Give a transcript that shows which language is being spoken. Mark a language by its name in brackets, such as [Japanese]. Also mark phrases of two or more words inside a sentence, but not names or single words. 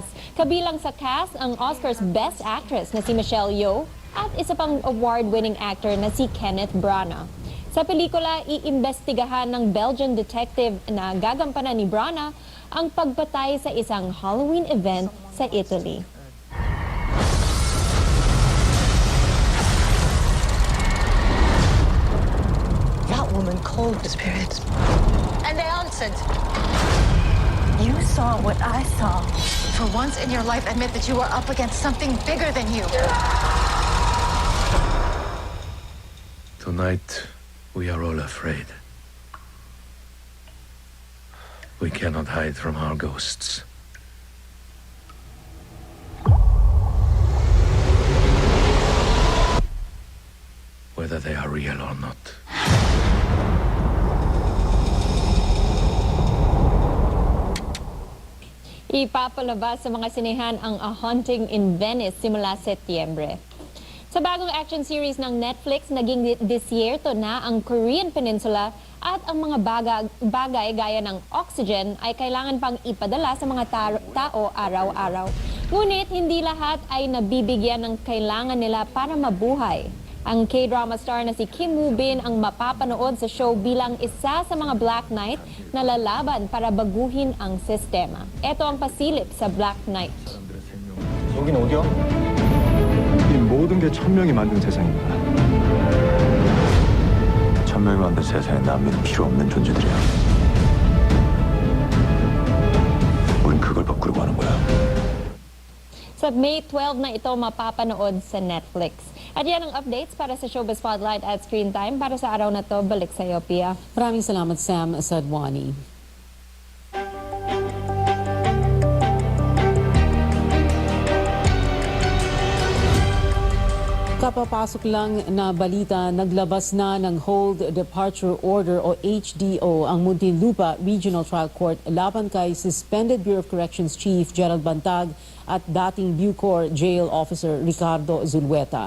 [Filipino] Kabilang sa cast ang Oscar's Best Actress na si Michelle Yeoh at isa pang [English] award-winning actor [Filipino] na si Kenneth Branagh. Sa pelikula, iimbestigahan ng [English] Belgian detective [Filipino] na gagampanan ni Branagh ang pagpatay sa isang [English] Halloween event [Filipino] sa Italy. [English] That woman called the spirits, and they answered. You saw what I saw. For once in your life, admit that you are up against something bigger than you. Tonight, we are all afraid. We cannot hide from our ghosts. whether they are real or not. [Filipino] Ipapalabas sa mga sinehan ang A Haunting in Venice simula Setyembre. Sa bagong [English] action series [Filipino] ng Netflix, naging [English] this year [Filipino] to na ang Korean Peninsula at ang mga bagay gaya ng oxygen ay kailangan pang ipadala sa mga tao araw-araw. Ngunit hindi lahat ay nabibigyan ng kailangan nila para mabuhay. Ang [English] K-drama star [Filipino] na si Kim Woo Bin ang mapapanood sa show bilang isa sa mga Black Knight na lalaban para baguhin ang sistema. Ito ang pasilip sa Black Knight. [Korean] 여긴 어디야? 이 모든 게 천명이 만든 세상입니다. 천명이 만든 세상에 남은 필요 없는 존재들이야. 우린 그걸 바꾸려고 하는 거야. [Filipino] Sa May 12 na ito mapapanood sa Netflix. At yan ang updates para sa Showbiz Spotlight at Screen Time. Para sa araw na to, balik sa iyo, Pia. Maraming salamat, Sam Sadwani. Kapapasok lang na balita, naglabas na ng [English] Hold Departure Order [Filipino] o HDO ang Muntinlupa Regional Trial Court laban kay Suspended Bureau of Corrections Chief Gerald Bantag at dating Bucor [English] Jail Officer [Filipino] Ricardo Zulueta.